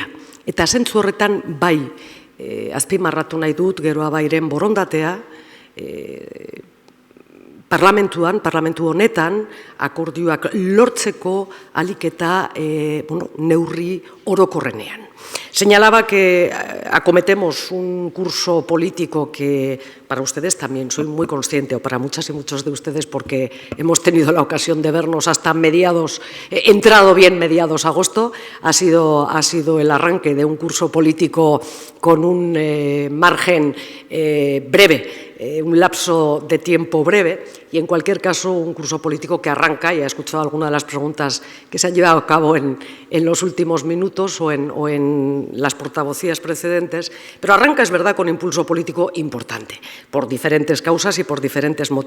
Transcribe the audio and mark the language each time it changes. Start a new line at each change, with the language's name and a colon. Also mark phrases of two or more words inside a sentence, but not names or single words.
Basque: Eta zentzu horretan bai, azpimarratu nahi dut Geroa Bairen borondatea, parlamentu honetan, akordioak lortzeko ahalik eta neurri orokorrenean.
Spanish: Señalaba que acometemos un curso político que para ustedes también soy muy consciente, o para muchas y muchos de ustedes, porque hemos tenido la ocasión de vernos hasta mediados, entrado bien mediados agosto, ha sido el arranque de un curso político con un margen breve, un lapso de tiempo breve, y en cualquier caso un curso político que arranca, y he escuchado algunas de las preguntas que se han llevado a cabo en los últimos minutos o en las portavocías precedentes, pero arranca, es verdad, con impulso político importante, por diferentes causas y por diferentes motivos.